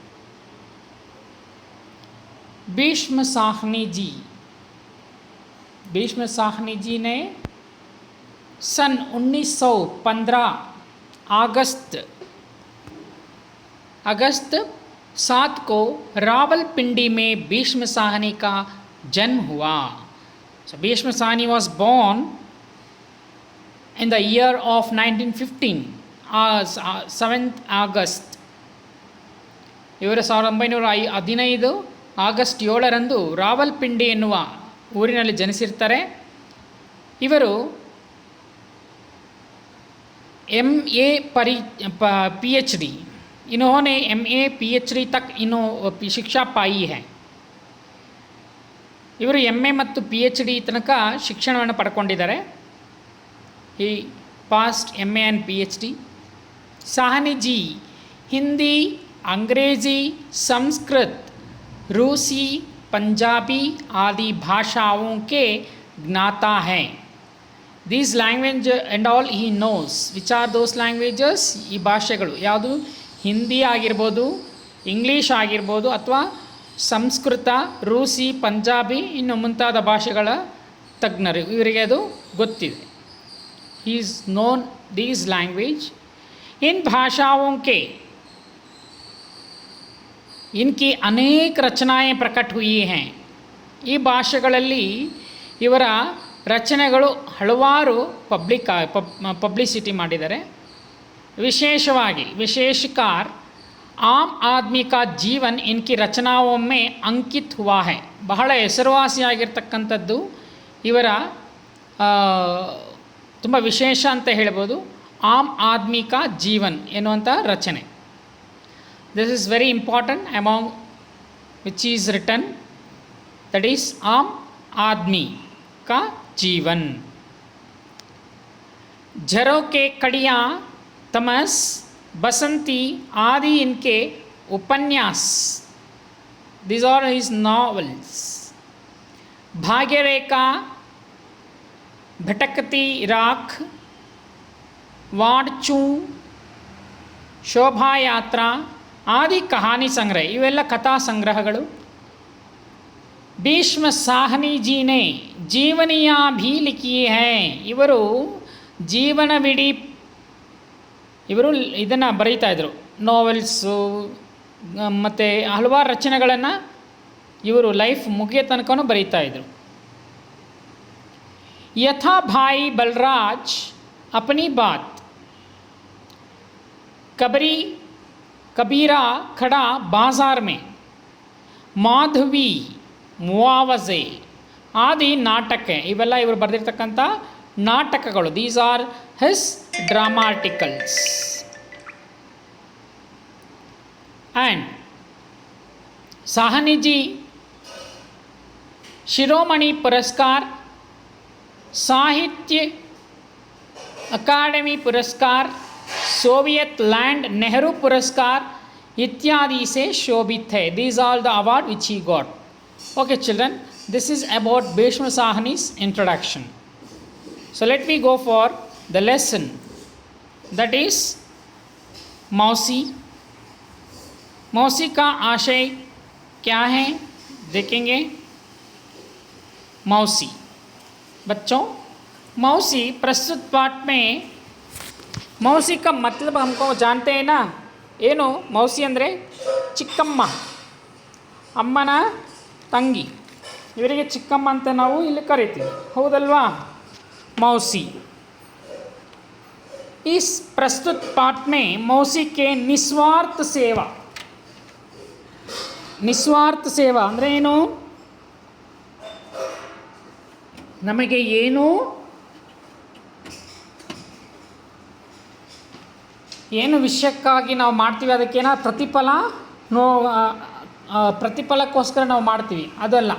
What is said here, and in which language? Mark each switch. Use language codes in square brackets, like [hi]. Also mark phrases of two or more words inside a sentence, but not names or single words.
[hi] भीष्म साहनी जी ने सन 1915 अगस्त 7 को रावलपिंडी में भीष्म साहनी का जन्म हुआ। [en] भीष्म साहनी was born in the year of 1915 7th August. [kn] ಇವರು 1915 ಆಗಸ್ಟ್ 7ರಂದು ರಾವಲ್ಪಿಂಡಿ ಎನ್ನುವ ಊರಿನಲ್ಲಿ ಜನಿಸಿರ್ತಾರೆ। [hi] ಇವರು MA PhD, इन्होंने MA PhD तक शिक्षा पाई है। [kn] ಇವರು MA ಮತ್ತು PhD ತನಕ ಶಿಕ್ಷಣವನ್ನು ಪಡ್ಕೊಂಡಿದ್ದಾರೆ। [en] He passed MA and PhD. [hi] साहनी जी हिंदी, अंग्रेज़ी, संस्कृत, रूसी, पंजाबी आदि भाषाओं के ज्ञाता हैं। [en] These language and all he knows. Which are those languages? [kn] ಈ ಭಾಷೆಗಳು ಯಾವುದು? ಹಿಂದಿ ಆಗಿರ್ಬೋದು, ಇಂಗ್ಲೀಷ್ ಆಗಿರ್ಬೋದು, ಅಥವಾ ಸಂಸ್ಕೃತ, ರೂಸಿ, ಪಂಜಾಬಿ ಇನ್ನು ಮುಂತಾದ ಭಾಷೆಗಳ ತಜ್ಞರು, ಇವರಿಗೆ ಅದು ಗೊತ್ತಿದೆ। [en] He is known these language. [hi] इन भाषाओं के इनकी अनेक रचनाएं प्रकट हुई हैं। [kn] ಈ ಭಾಷೆಗಳಲ್ಲಿ ಇವರ ರಚನೆಗಳು ಹಲವಾರು ಪಬ್ಲಿಸಿಟಿ ಮಾಡಿದ್ದಾರೆ। [hi] विशेषकर आम आदमी का जीवन इनकी रचनाओं में अंकित हुआ है। [kn] ಬಹಳ ಹೆಸರುವಾಸಿಯಾಗಿರ್ತಕ್ಕಂಥದ್ದು ಇವರ ತುಂಬ ವಿಶೇಷ ಅಂತ ಹೇಳ್ಬೋದು ಆಮ್ ಆದ್ಮಿ ಕಾ ಜೀವನ್ ಎನ್ನುವಂಥ ರಚನೆ। [en] This is very important among which is written, that is आम आदमी का जीवन। [hi] झरोखे, कड़ियाँ, तमस, बसंती आदि इनके उपन्यास, [en] these are his novels। [hi] भाग्यरेखा, भटकती राख, वाड़चू, शोभा यात्रा आदि कहानी संग्रह, [kn] ಇವೆಲ್ಲ ಕಥಾ ಸಂಗ್ರಹಗಳು। [hi] भीष्म साहनी जी ने जीवनियाँ भी लिखी हैं। [kn] ಇವರು ಜೀವನವಿಡೀ ಇವರು ಇದನ್ನು ಬರೀತಾ ಇದ್ದರು, ನೋವೆಲ್ಸು ಮತ್ತು ಹಲವಾರು ರಚನೆಗಳನ್ನು ಇವರು ಲೈಫ್ ಮುಗಿಯೋ ತನಕನೂ ಬರೀತಾ ಇದ್ದರು। [hi] यथा भाई बलराज अपनी बात, कबीरा खड़ा बाजार में, माधवी, मुआवजे आदि नाटक हैं। [kn] ಇವೆಲ್ಲ ಇವರು ಬರೆದಿರ್ತಕ್ಕಂಥ ನಾಟಕಗಳು। [en] These are his drama articles. [hi] ಆ್ಯಂಡ್ साहनी जी शिरोमणि पुरस्कार, साहित्य अकादमी पुरस्कार, सोवियत लैंड नेहरू पुरस्कार इत्यादि से शोभित है। [en] These are the award which he got. OK children, this is about भीष्म साहनी's introduction. So let me go for the lesson, that is मौसी। [hi] मौसी का आशय क्या है देखेंगे। मौसी, बच्चों, मौसी प्रस्तुत पाठ में मौसी का मतलब हमको जानते हैं ना। [kn] ಏನು ಮೌಸಿ ಅಂದರೆ ಚಿಕ್ಕಮ್ಮ, ಅಮ್ಮನ ತಂಗಿ, ಇವರಿಗೆ ಚಿಕ್ಕಮ್ಮ ಅಂತ ನಾವು ಇಲ್ಲಿ ಕರಿತೀವಿ, ಹೌದಲ್ವಾ? [hi] मौसी। इस प्रस्तुत पाठ में मौसी के निस्वार्थ सेवा [kn] ನಿಸ್ವಾರ್ಥ ಸೇವಾ ಅಂದರೆ ಏನು? ನಮಗೆ ಏನು ವಿಷಯಕ್ಕಾಗಿ ನಾವು ಮಾಡ್ತೀವಿ ಅದಕ್ಕೇನಾದ್ರು ಪ್ರತಿಫಲಕ್ಕೋಸ್ಕರ ನಾವು ಮಾಡ್ತೀವಿ, ಅದಲ್ಲ.